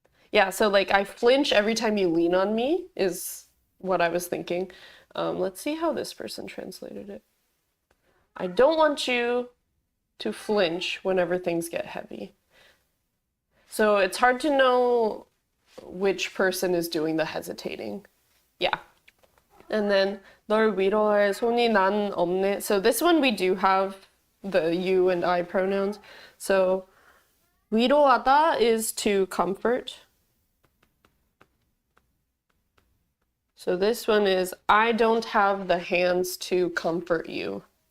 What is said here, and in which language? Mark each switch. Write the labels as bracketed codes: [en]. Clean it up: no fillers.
[en] Yeah, so like I flinch every time you lean on me is what I was thinking. Let's see how this person translated it. I don't want you to flinch whenever things get heavy. So it's hard to know which person is doing the hesitating. Yeah. And then [ko] 널 위로할 손이 난 없네. [en] So this one we do have the you and I pronouns. So 위로하다 is to comfort. So this one is I don't have the hands to comfort you.